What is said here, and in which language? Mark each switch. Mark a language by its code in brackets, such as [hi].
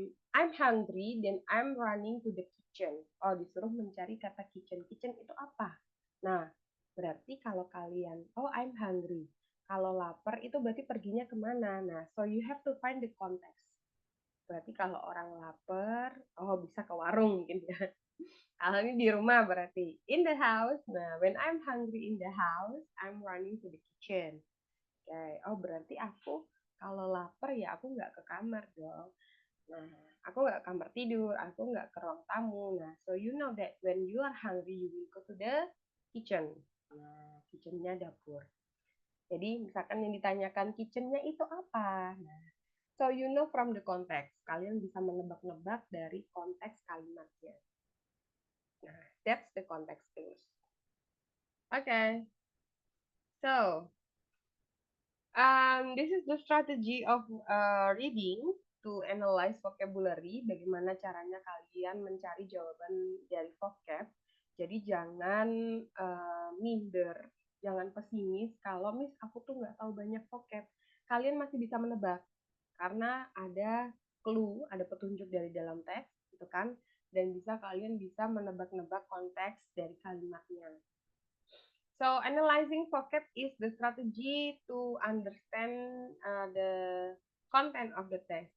[en] I'm hungry, then I'm running to the kitchen. [id] Oh, disuruh mencari kata kitchen. Kitchen itu apa? Nah, berarti kalau kalian, [en] oh I'm hungry. [id] Kalau lapar itu berarti perginya kemana? [en] Nah, so you have to find the context. [id] Berarti kalau orang lapar, oh bisa ke warung mungkin ya. Kalau ini di rumah berarti [en] in the house. Nah, when I'm hungry in the house, I'm running to the kitchen. Okay. [id] Oh berarti aku kalau lapar ya aku nggak ke kamar dong. Nah, aku nggak ke kamar tidur, aku nggak ke ruang tamu. [en] Nah, so you know that when you are hungry, you will go to the kitchen. [id] Nah, kitchennya dapur. Jadi misalkan yang ditanyakan kitchennya itu apa? [en] Nah, so you know from the context. [id] Kalian bisa menebak-nebak dari konteks kalimatnya. [en] Nah, that's the context clues. Okay. So, this is the strategy of reading to analyze vocabulary. [id] Bagaimana caranya kalian mencari jawaban dari vocab. Jadi jangan minder, jangan pesimis. Kalau Miss aku tuh nggak tahu banyak vocab, kalian masih bisa menebak karena ada clue, ada petunjuk dari dalam teks, gitu kan? Dan kalian bisa menebak-nebak konteks dari kalimatnya. [en] So analyzing vocab is the strategy to understand the content of the text.